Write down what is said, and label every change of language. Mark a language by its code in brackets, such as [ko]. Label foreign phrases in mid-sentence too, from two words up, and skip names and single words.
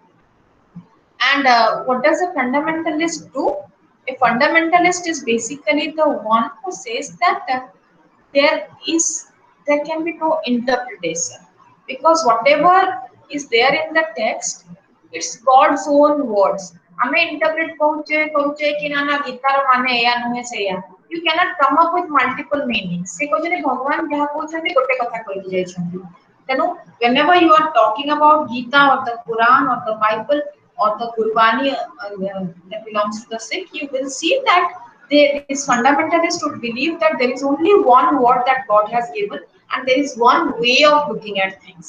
[en] And what does a fundamentalist do? A fundamentalist is basically the one who says that there is there can be no interpretation, because whatever is there in the text, it's God's own words. [or] ଆମେ interpret କରୁଛେ कि ना ଗୀତାର ମାନେ ଏୟା ନୁହେଁ ସେଇଆ. [en] You cannot come up with multiple meanings. [or] ସେ କହୁଛନ୍ତି ଭଗବାନ ଯାହା କହୁଛନ୍ତି ଗୋଟେ କଥା କହିକି ଯାଇଛନ୍ତି. [en] ତେଣୁ whenever you are talking about Gita or the Quran or the Bible or the Gurbani that belongs to the Sikh, you will see that these fundamentalists would believe that there is only one word that God has given, and there is one way of looking at things.